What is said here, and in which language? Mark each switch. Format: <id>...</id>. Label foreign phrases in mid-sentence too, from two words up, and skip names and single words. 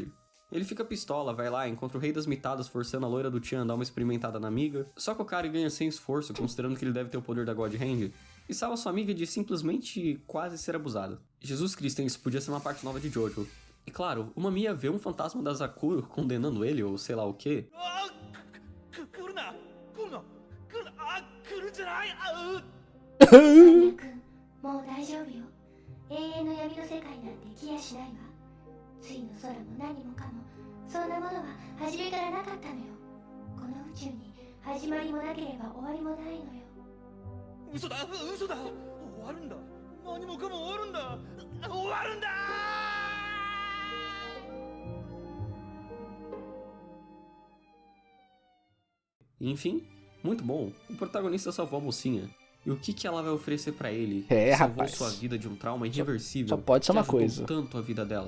<pt>Ele fica pistola, vai lá, encontra o rei das mitadas forçando a loira do Chan a dar uma experimentada na amiga, só que o cara ganha sem esforço, considerando que ele deve ter o poder da God Hand, e salva sua amiga de simplesmente quase ser abusada. Jesus Cristo, isso podia ser uma parte nova de Jojo. E claro, o Mamiya vê um fantasma da Zakuro condenando ele, ou sei lá o quê.</pt> <ja>君、もう大丈夫よ。永遠の闇の世界なんて来やしないわ。ついの空も何もかも、そんなものは初めからなかったのよ。この宇宙に始まりもなければ終わりもないのよ。嘘だ嘘だ、終わるんだ、何もかも終わるんだ、終わるんだ。</ja> <pt>Enfim, muito bom. O protagonista salvou a mocinha. E o que ela vai oferecer pra ele? É, Salvou rapaz. sua vida de um trauma irreversível. só pode ser que uma ajudou coisa. tanto a vida dela.</pt>